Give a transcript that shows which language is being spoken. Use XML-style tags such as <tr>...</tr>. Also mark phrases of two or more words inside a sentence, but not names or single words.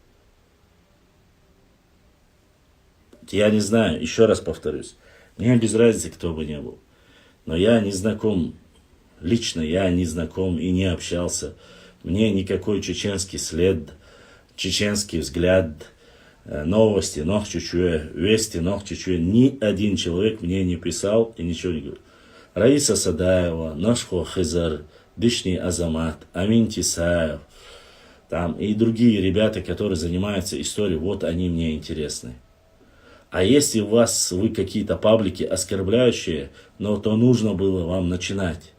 <ru>Я не знаю, еще раз повторюсь, мне без разницы, кто бы ни был. Но я не знаком, лично я не знаком и не общался. Мне никакой чеченский след, чеченский взгляд, новости,</ru> <ce>нох чучуе, вести, нох чучуе.</ce> <ru>Ни один человек мне не писал и ничего не говорил. Раиса Садаева, Нашхо Хизар, Дышни Азамат, Амин Тисаев, там и другие ребята, которые занимаются историей, вот они мне интересны. А если у вас вы какие-то паблики оскорбляющие, но то нужно было вам начинать.</ru>